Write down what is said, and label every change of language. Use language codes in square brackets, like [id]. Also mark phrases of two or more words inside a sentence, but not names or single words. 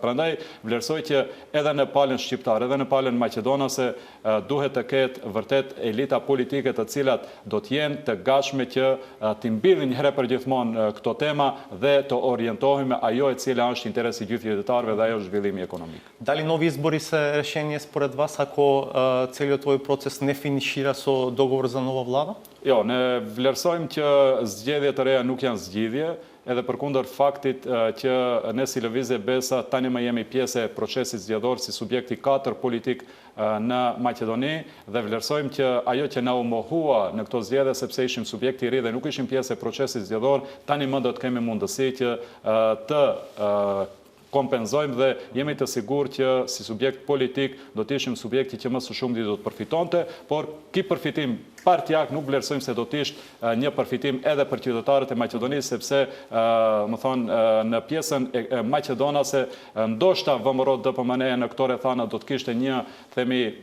[sq] Prandaj vlerësoj që edhe në palën shqiptare, edhe në palën maqedonase duhet të ketë vërtet elita politike të cilat do të jenë të gatshme që të mbillin një herë për gjithmonë këto tema dhe të orientohemi ajo e cila është interesi gjithë qytetarëve dhe ajo është zhvillimi ekonomik. [mk] Дали нови избори се решение според вас ако целиот овој процес не финишира со договор за нова влада? [sq] Jo, ne vlerësojmë që zgjedhjet të reja nuk janë zgjidhje, edhe përkundër faktit që ne si Lëvizje Besa tani më jemi pjesë e procesit zgjedhor si subjekti 4 politik në Maqedoni dhe vlerësojmë që ajo që na u mohua në këto zgjedhje sepse ishim subjekti i ri dhe nuk ishim pjesë e procesit zgjedhor, tani më do të kemi mundësi që të kompenzojmë dhe jemi të sigurt që si subjekt politik do të ishim subjekti që më së shumti do të përfitonte, por ky përfitim partijak nuk vlerësojmë se do të ishte një përfitim edhe për qytetarët e Maqedonisë sepse më thonë në pjesën e maqedonase ndoshta VMRO DPMN në këto rrethana do të kishte një themi